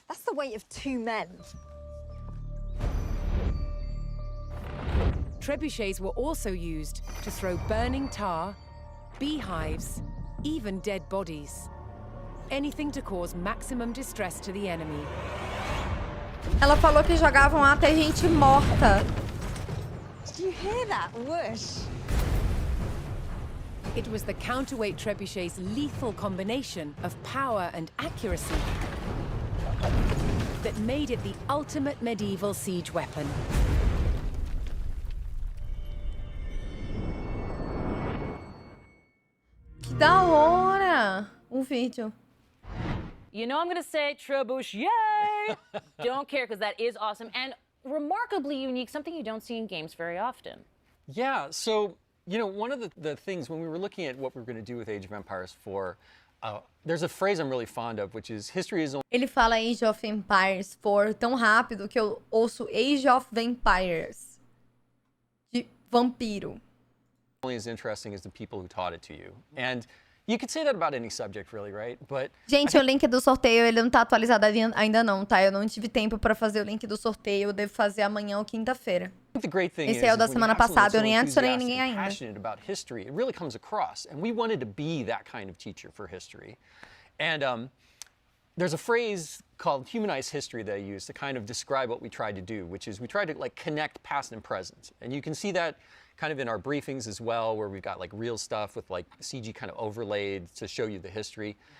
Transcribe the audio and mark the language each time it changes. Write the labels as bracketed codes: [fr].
[en] That's the weight of 2 men. Trebuchets were also used to throw burning tar, beehives, even dead bodies. Anything to cause maximum distress to the enemy. [pt] Ela falou que jogavam até gente morta. [en] Did you hear that whoosh? It was the counterweight trebuchet's lethal combination of power and accuracy that made it the ultimate medieval siege weapon. [pt] Que da hora! Vídeo. [en] You know I'm gonna say trebuchet. Yay! Don't care, because that is awesome and remarkably unique, something you don't see in games very often. Yeah, so, you know, one of the things when we were looking at what we were going to do with Age of Empires 4, there's a phrase I'm really fond of, which is history is only... [pt] Ele fala Age of Empires 4 tão rápido que eu ouço Age of Vampires. De vampiro. [en] only as interesting as the people who taught it to you. And you could say that about any subject, really, right? But [pt] gente, o link do sorteio, ele não tá atualizado ainda não, tá? Eu não tive tempo pra fazer o link do sorteio, eu devo fazer amanhã ou quinta-feira. Esse é o da semana passada, eu nem adicionei ninguém ainda. [en] Passionate about history, it really comes across. And we wanted to be that kind of teacher for history. And there's a phrase called humanized history that I use to kind of describe what we tried to do, which is we tried to like connect past and present. And you can see that kind of in our briefings as well, where we've got like real stuff with like CG kind of overlaid to show you the history.